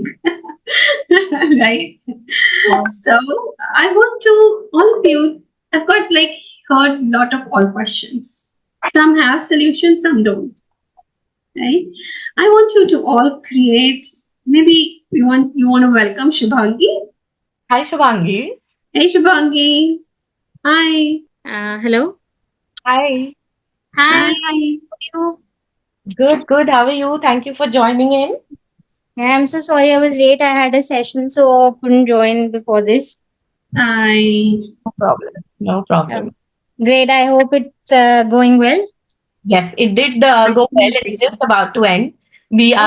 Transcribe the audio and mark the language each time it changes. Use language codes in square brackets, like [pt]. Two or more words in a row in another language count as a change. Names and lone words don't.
[en] Right. So I want to all of you. I've got heard a lot of all questions. Some have solutions, some don't. Right. I want you to all create. Maybe you want to welcome Shubhangi. Hi, Shubhangi. Hey, Shubhangi. Hi. Hello. Hi. Hi. Hi. Good. How are you? Thank you for joining in. Yeah, I'm so sorry I was late. I had a session, so I couldn't join before this. Hi. No problem. Great. I hope it's going well. Yes, it did go well. It's just about to end. We are